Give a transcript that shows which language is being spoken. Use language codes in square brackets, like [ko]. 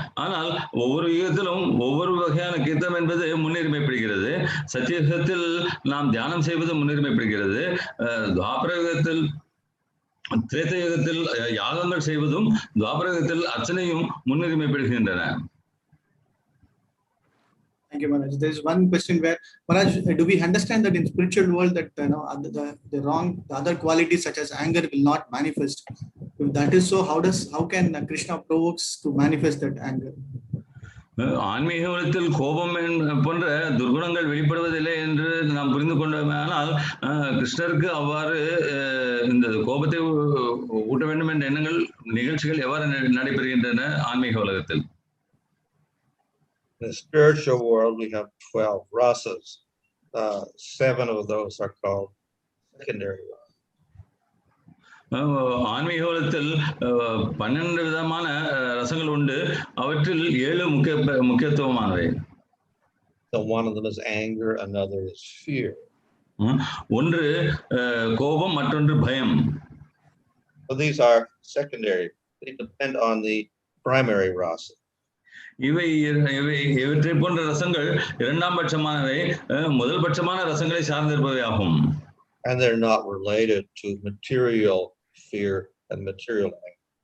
[ta] ஆனால் ஒவ்வொரு யுகத்திலும் ஒவ்வொரு வகையான கீர்த்தனம் என்பது முன்னுரிமை பெறுகிறது. சத்தியுகத்தில் நாம் தியானம் செய்வது முன்னுரிமை பெறுகிறது. துவாபர யுகத்தில் திரேத யுகத்தில் யாகங்கள் செய்வதும் துவாபர யுகத்தில் அர்ச்சனையும் முன்னுரிமை பெறுகின்றன. [en] Thank you, Maharaj. There is one question where, Maharaj, do we understand that in spiritual world that the other qualities such as anger will not manifest? If that is so, how can Kṛṣṇa provokes to manifest that anger? [ta] ஆன்மீக உலகத்தில் கோபம் போன்ற துர்குணங்கள் வெளிப்படுவதில்லை என்று நாம் புரிந்து கொண்டோமானால் கிருஷ்ணருக்கு அவ்வாறு இந்த கோபத்தை ஊட்ட வேண்டும் என்ற எண்ணங்கள் நிகழ்ச்சிகள் எவ்வாறு நடைபெறுகின்றன ஆன்மீக உலகத்தில்? [en] In the spiritual world, we have 12 rasas. 7 of those are called secondary rasas. [ta] ஆன்மீக உலகத்தில் 12 விதமான ரசங்கள் உண்டு. அவற்றில் 7 முக்கியத்துவமானவை. [en] So one of them is anger, another is fear. [ta] ஒன்று கோபம், மற்றொன்று பயம். [en] So these are secondary. They depend on the primary rasa. [ta] இவற்றை போன்ற ரசங்கள் இரண்டாம் பட்சமானவை, முதல் பட்சமான ரசங்களை சார்ந்திருப்பவை ஆகும். [en] And they're not related to material fear and material anger.